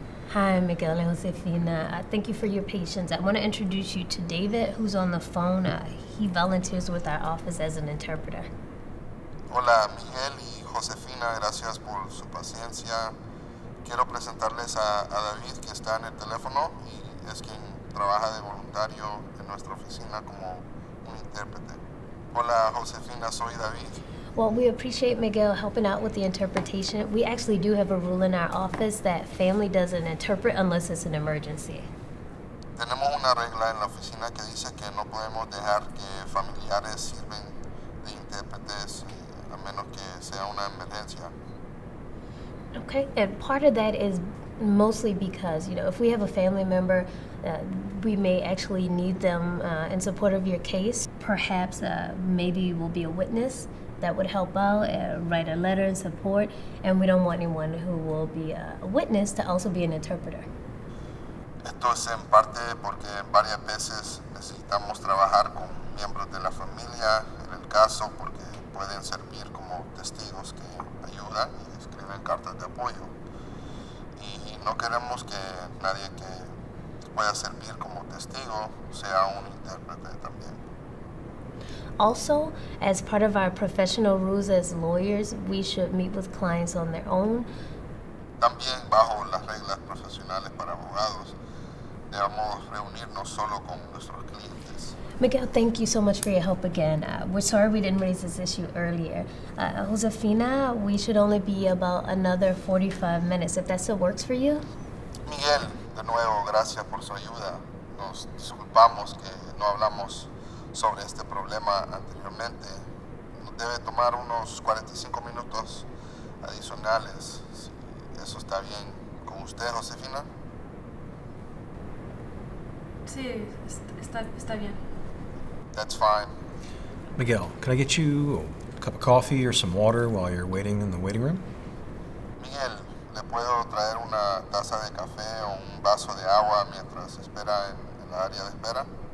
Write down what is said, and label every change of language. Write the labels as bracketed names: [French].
[English] Hi, Miguel and Josefina. Thank you for your patience. I want to introduce you to David, who's on the phone. He volunteers with our office as an interpreter. [Spanish] Hola, Miguel y Josefina. Gracias por su paciencia. Quiero presentarles a David, que está en el teléfono y es quien trabaja de voluntario en nuestra oficina como un intérprete. Hola, Josefina, soy David. [English] Well, we appreciate Miguel helping out with the interpretation. We actually do have a rule in our office that family doesn't interpret unless it's an emergency. [Spanish] Tenemos una regla en la oficina que dice que no podemos dejar que familiares sirven de intérpretes a menos que sea una emergencia. [English] Okay, and part of that is mostly because, if we have a family member, we may actually need them in support of your case. Perhaps maybe we'll be a witness that would help out, write a letter in support, and we don't want anyone who will be a witness to also be an interpreter. [Spanish] Esto es en parte porque varias veces necesitamos trabajar con miembros de la familia, en el caso porque pueden servir como testigos que ayudan y escriben cartas de apoyo. Y no queremos que nadie que pueda servir como testigo sea un intérprete también. [English] Also, as part of our professional rules as lawyers, we should meet with clients on their own. [Spanish] También bajo las reglas profesionales para abogados, debemos reunirnos solo con nuestros clientes. [English] Miguel, thank you so much for your help again. We're sorry we didn't raise this issue earlier. Josefina, we should only be about another 45 minutes, if that still works for you. [Spanish] Miguel, de nuevo, gracias por su ayuda. Nos disculpamos que no hablamos sobre este problema anteriormente. Nos debe tomar unos 45 minutos adicionales. Si eso está bien con usted, Josefina. Sí, está bien. [English] That's fine. Miguel, can I get you a cup of coffee or some water while you're waiting in the waiting room? [Spanish] Miguel, ¿le puedo traer una taza de café o un vaso de agua mientras espera en la área de espera?